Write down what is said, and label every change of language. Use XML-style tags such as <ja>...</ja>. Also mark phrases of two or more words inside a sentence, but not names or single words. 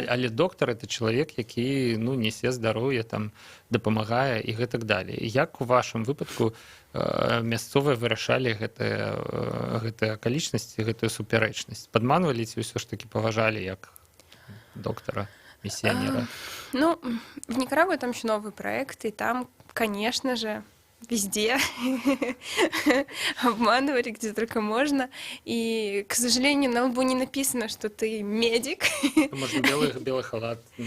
<be>Але доктар — это чалавек, які, ну, несе здароўе, там, дапамагае і гэтак далей. Як у вашым выпадку мясцовыя вырашалі гэтыя акалічнасці, гэтую супярэчнасць? Падманвалі ці ўсё ж такі паважалі як доктара?</be> <ru>Миссионера? Ну, в Никарагуа там еще новый проект, и там, конечно же, везде обманывали, где только можно. И, к сожалению, на лбу не написано, что ты медик. Может, белый халат?</ru>